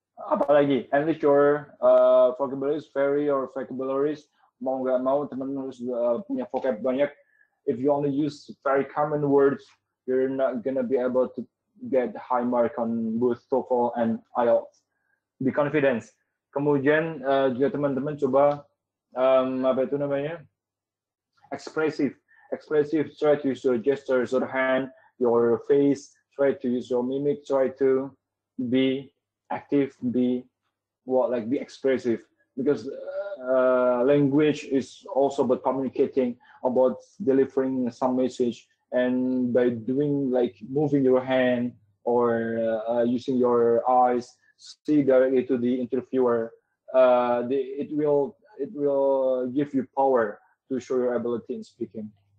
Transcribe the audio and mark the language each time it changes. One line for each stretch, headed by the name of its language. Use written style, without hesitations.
Indonesian: Apalagi,
English: enrich your vocabularies, vary your vocabularies.
Indonesian: Mau nggak mau, teman-teman harus punya vocab banyak.
English: If you only use very common words, you're not gonna be able to get high mark on both TOEFL and IELTS. Be confident.
Indonesian: Kemudian juga teman-teman coba apa itu namanya?
English: Expressive. Try to use your gestures, your hand, your face. Try to use your mimic. Try to be active. Be expressive. Because language is also about communicating, about delivering some message, and by doing like moving your hand or using your eyes, see directly to the interviewer, it will give you power to show your ability in speaking.